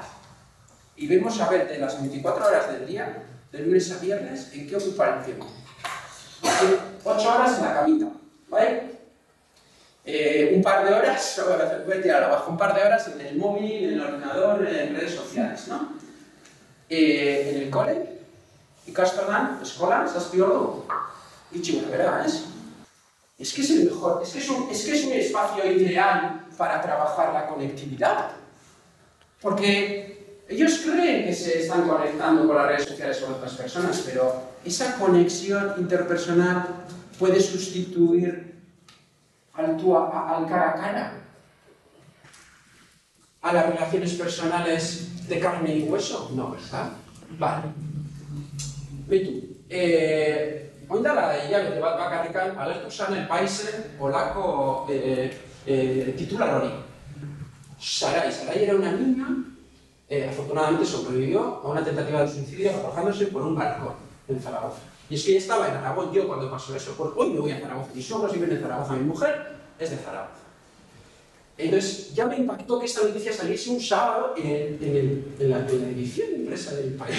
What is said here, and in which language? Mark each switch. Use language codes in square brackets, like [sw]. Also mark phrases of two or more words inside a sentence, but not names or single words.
[es] Y vemos a ver de las 24 horas del día, de lunes a viernes, en qué ocupa el tiempo. 8 horas en la camita, ¿vale? Un par de horas, voy a tirar abajo, un par de horas en el móvil, en el ordenador, en redes sociales, ¿no? En el cole, [eu] ikastolan, eskolan, zazpi ordu. Itxi gora bera, [es] ¿es? Es que es el mejor, es que es un espacio ideal para trabajar la conectividad. Porque ellos creen que se están conectando con las redes sociales con otras personas, pero esa conexión interpersonal puede sustituir al cara a cara, a las relaciones personales de carne y hueso. No, ¿verdad? Vale. [eu] Betu, orain dela hilabete bat bakarrikan agertu zen El Paisen olako titular hori. [es] Sarai era una niña, afortunadamente sobrevivió a una tentativa de suicidio arrojándose por un balcón en Zaragoza. Y es que ella estaba en Aragón yo cuando pasó eso, porque hoy me voy a Zaragoza, mis suegros viven en Zaragoza, mi mujer es de Zaragoza. Entonces ya me impactó que esta noticia saliese un sábado en la edición impresa del País.